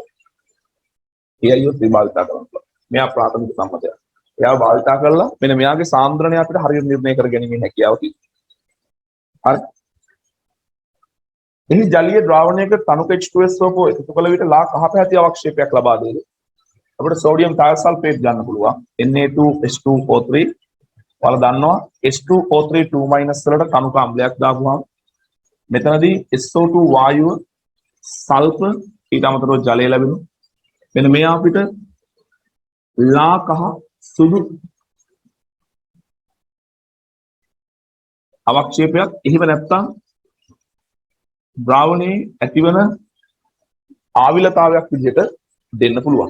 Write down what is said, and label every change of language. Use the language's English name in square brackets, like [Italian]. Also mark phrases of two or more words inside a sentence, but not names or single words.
[Sinhala] KiO3 භාවිත කරන්න පුළුවන්. මෙයා ප්‍රාථමික සම්මතයක්. එයාව භාවිත කරලා මෙන්න මෙයාගේ සාන්ද්‍රණය අපිට හරියට නිර්ණය කර ගැනීමේ හැකියාව තියෙනවා. හරි. එහි ජලීය ද්‍රාවණයක තනුක H2SO4 එකතු කළ විට ලා කහ පැහැති අවක්ෂේපයක් ලබා දෙයි. අපිට [English] sodium thiosulfate [Sinhala] ගන්න පුළුවන්. Na2H2O3 ඔයාලා දන්නවා H2O3 2- වලට තනුක අම්ලයක් දාපුවාම මෙතනදී SO2 වායුව සල්ෆර් ඊට අමතරව ජලය ලැබෙනවා. මෙන්න මේ අපිට ලා කහ සුදු අවක්ෂේපයක් එහෙම නැත්නම් ද්‍රාවණයේ ඇතිවන ආවිලතාවයක් විදිහට දෙන්න පුළුවන්.